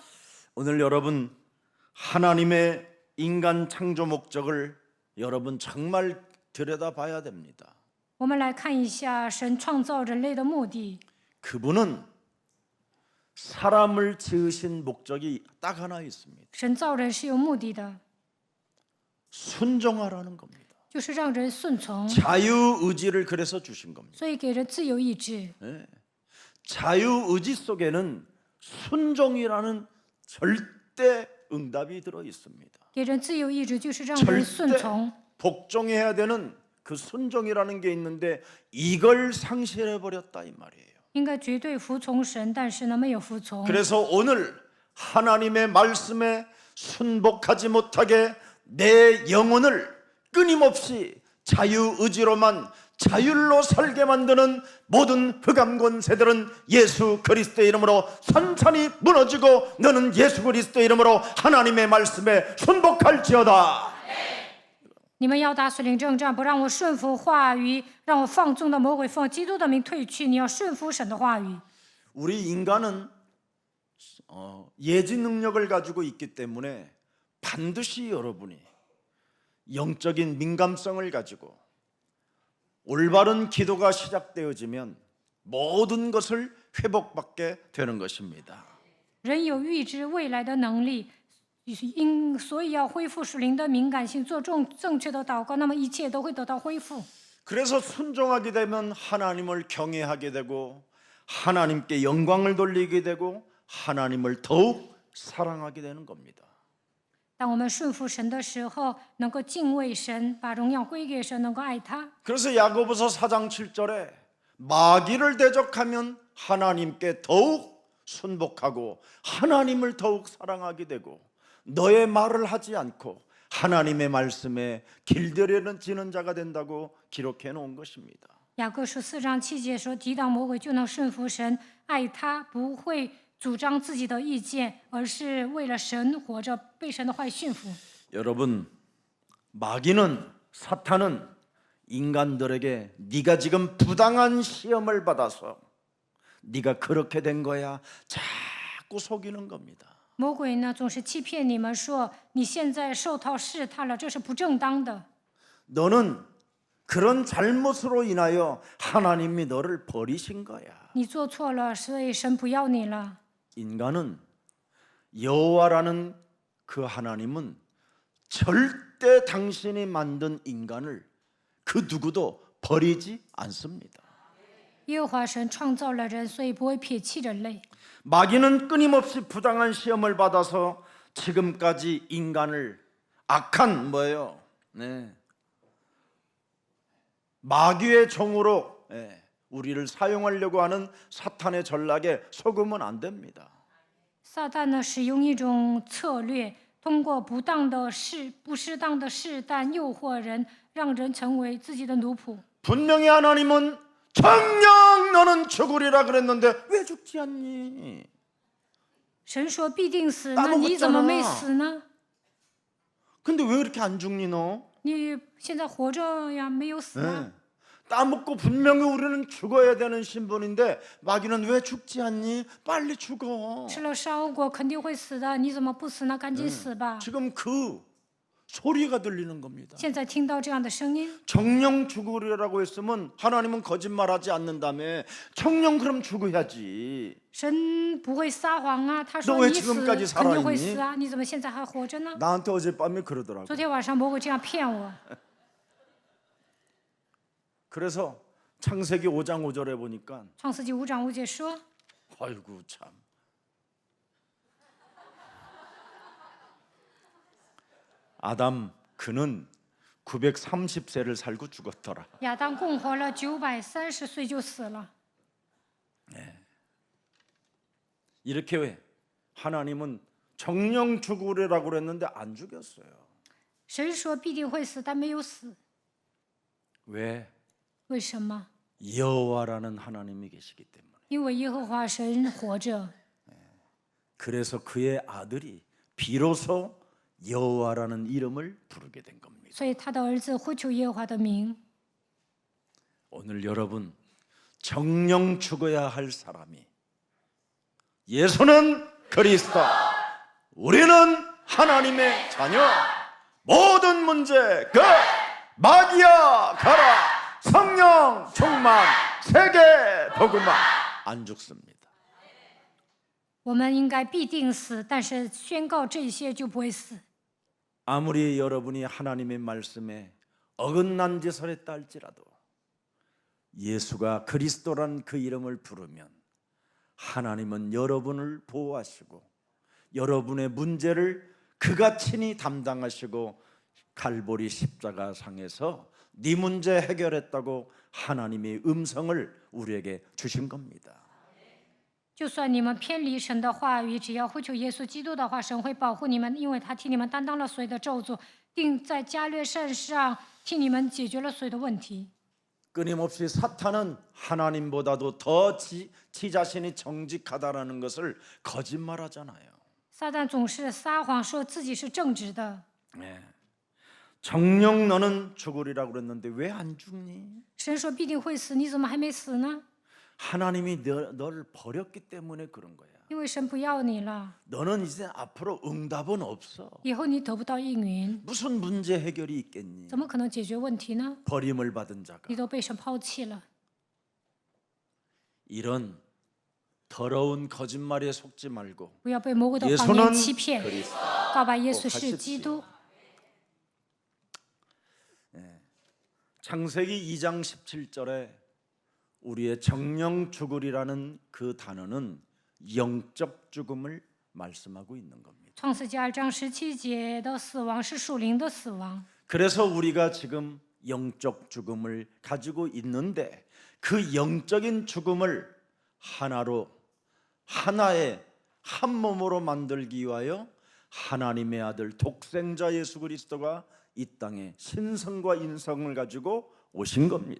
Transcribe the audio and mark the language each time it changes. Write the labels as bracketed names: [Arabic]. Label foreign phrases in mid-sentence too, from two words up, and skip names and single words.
[Korean] 오늘 여러분 하나님의 인간 창조 목적을 여러분 정말 들여다봐야 됩니다. [Chinese] 我们来看一下神创造人类的目的。 [Korean] 그분은 사람을 지으신 목적이 딱 하나 있습니다. [Chinese] 神造人是有目的的， [Korean] 순종하라는 겁니다. [Chinese] 就是让人顺从， [Korean] 자유의지를 그래서 주신 겁니다. [Chinese] 所以给人自由意志。 [Korean] 자유의지 속에는 순종이라는 절대 응답이 들어 있습니다. [Chinese] 给人自由意志就是让人顺 [Korean] 절대 [Chinese] 从， [Korean] 복종해야 되는 그 순종이라는 게 있는데 이걸 상실해 버렸다 이 말이에요. [Chinese] 应该绝对服从神，但是呢没有服从。 [Korean] 그래서 오늘 하나님의 말씀에 순복하지 못하게 내 영혼을 끊임없이 자유의지로만 자율로 살게 만드는 모든 흑암 권세들은 예수 그리스도의 이름으로 산산이 무너지고 너는 예수 그리스도의 이름으로 하나님의 말씀에 순복할지어다. [Chinese] 你们要打属灵征战，不让我顺服话语，让我放纵的魔鬼奉基督的名退去。你要顺服神的话语。 [Korean] 우리 인간은 예지 능력을 가지고 있기 때문에 반드시 여러분이 영적인 민감성을 가지고 올바른 기도가 시작되어지면 모든 것을 회복받게 되는 것입니다. [Chinese] 人有预知未来的能力，所以要恢复属灵的敏感性，做正确的祷告，那么一切都会得到恢复。 [Korean] 그래서 순종하게 되면 하나님을 경외하게 되고 하나님께 영광을 돌리게 되고 하나님을 더욱 사랑하게 되는 겁니다. [Chinese] 当我们顺服神的时候，能够敬畏神，把荣耀归给神，能够爱他。 [Korean] 그래서 야고보서 4장 7절에 마귀를 대적하면 하나님께 더욱 순복하고 하나님을 더욱 사랑하게 되고 너의 말을 하지 않고 하나님의 말씀에 길들이는 지는 자가 된다고 기록해 놓은 것입니다. [Chinese] 雅各书4章7节说：“抵挡魔鬼，就能顺服神，爱他，不会主张自己的意见，而是为了神活着，被神的话语驯服。” [Korean] 여러분, 마귀는 사탄은 인간들에게 네가 지금 부당한 시험을 받아서 네가 그렇게 된 거야 자꾸 속이는 겁니다. [Chinese] 魔鬼呢，总是欺骗你们说你现在受到试探了，这是不正当的。 [Korean] 너는 그런 잘못으로 인하여 하나님이 너를 버리신 거야. [Chinese] 你做错了，所以神不要你了。 [Korean] 인간은 여호와라는 그 하나님은 절대 당신이 만든 인간을 그 누구도 버리지 않습니다. [Chinese] 耶和华神创造了人，所以不会撇弃人类。 [Korean] 마귀는 끊임없이 부당한 시험을 받아서 지금까지 인간을 악한 뭐예요? 네. 마귀의 종으로 우리를 사용하려고 하는 사탄의 전략에 속으면 안 됩니다. [Chinese] 撒旦呢，使用一种策略，通过不适当的试探诱惑人，让人成为自己的奴仆。 [Korean] 분명히 하나님은 정녕 너는 죽으리라 그랬는데 왜 죽지 않니? [Chinese] 神说必定死， [Korean] 따 [Chinese] 那你怎么 [Korean] 먹었잖아 [Chinese] 没死呢？ [Korean] 근데 왜 이렇게 안 죽니 너? [Chinese] 你现在活着呀，没有死啊。 [Korean] 따먹고 분명히 우리는 죽어야 되는 신분인데 마귀는 왜 죽지 않니? 빨리 죽어. [Chinese] 吃了烧果肯定会死的，你怎么不死呢？赶紧死吧！ [Korean] 지금 그 소리가 들리는 겁니다. [Chinese] 现在听到这样的声音， [Korean] 정령 죽으리라고 했으면 하나님은 거짓말하지 않는다며 정령 그럼 죽어야지. [Chinese] 神不会撒谎啊。他 [Korean] 너 [Chinese] 说 [Korean] 왜 [Chinese] 你死 [Korean] 지금까지 [Chinese] 肯定会 [Korean] 살아있니 [Chinese] 死啊，你怎么现在还活着呢？ [Korean] 나한테 어젯밤에 그러더라고. [Chinese] 昨天晚上魔鬼这样骗我。 [Korean] 그래서 창세기 5장 5절에 보니까 [Chinese] 创世纪5章5节说， [Korean] 아이고 참. 아담 그는 930세를 살고 죽었더라. [Chinese] 亚当共活了930岁就死了。 [Korean] 이렇게 왜 하나님은 정령 죽으리라고 그랬는데 안 죽였어요. [Chinese] 神说必定会死，但没有死， [Korean] 왜? [Chinese] 为什么？ [Korean] 여호와라는 하나님이 계시기 때문에. [Chinese] 因为耶和华神活着， [Korean] 그래서 그의 아들이 비로소 여호와라는 이름을 부르게 된 겁니다. [Chinese] 所以他的儿子呼求耶和华的名。 [Korean] 오늘 여러분 정령 죽어야 할 사람이 예수는 그리스도, 우리는 하나님의 자녀, 모든 문제 끝, 마귀야 가라, 성령 충만, 세계 복음화 안 죽습니다. [Chinese] 我们应该必定死，但是宣告这些就不会死。 [Korean] 아무리 여러분이 하나님의 말씀에 어긋난 짓을 했다 할지라도 예수가 그리스도란 그 이름을 부르면 하나님은 여러분을 보호하시고 여러분의 문제를 그가 친히 담당하시고 갈보리 십자가상에서 네 문제 해결했다고 하나님의 음성을 우리에게 주신 겁니다. [Chinese] 就算你们偏离神的话语，只要呼求耶稣基督的话，神会保护你们，因为他替你们担当了所有的咒诅，并在加略山上替你们解决了所有的问题。 [Korean] 끊임없이 사탄은 하나님보다도 더 지 자신이 정직하다라는 것을 거짓말하잖아요. [Chinese] 撒旦总是撒谎，说自己是正直的。 [Korean] 네. 정녕 너는 죽으리라고 그랬는데 왜 안 죽니? [Chinese] 神说必定会死，你怎么还没死呢？ [Korean] 하나님이 너를 버렸기 때문에 그런 거야. [Chinese] 因为神不要你了， [Korean] 너는 이제 앞으로 응답은 없어. [Chinese] 以后你得不到应允， [Korean] 무슨 문제 해결이 있겠니? [Chinese] 怎么可能解决问题呢？ [Korean] 버림을 받은 자가. [Chinese] 你都被神抛弃了。 [Korean] 이런 더러운 거짓말에 속지 말고 [Chinese] 不要被魔鬼的谎 [Korean] 예수는 [Chinese] 言欺骗， [Korean] 그리스도. [Chinese] 告白耶稣是基督。 [Korean] 창세기 2장 17절에 우리의 정령 죽으리라는 그 단어는 영적 죽음을 말씀하고 있는 겁니다. [Chinese] 创世纪2章17节的死亡是属灵的死亡， [Korean] 그래서 우리가 지금 영적 죽음을 가지고 있는데 그 영적인 죽음을 하나로 하나의 한 몸으로 만들기 위하여 하나님의 아들 독생자 예수 그리스도가 이 땅에 신성과 인성을 가지고 오신 겁니다.